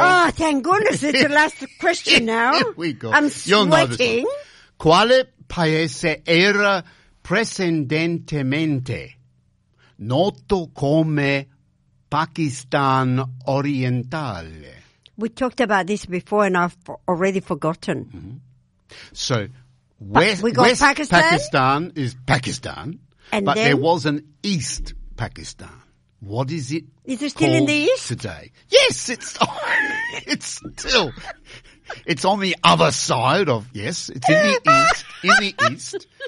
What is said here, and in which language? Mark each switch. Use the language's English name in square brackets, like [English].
[English] Oh, thank goodness, it's the last question now. Here we go. I'm sweating. You'll know this one. [Italian] Quale paese era precedentemente noto come Pakistan Orientale? [English] We talked about this before and I've already forgotten. Mm-hmm. So, Pakistan is Pakistan, and but then? There was an East Pakistan. What is it? Is it still in the East today? Yes, it's on the other side of yes. It's in the East. In the East.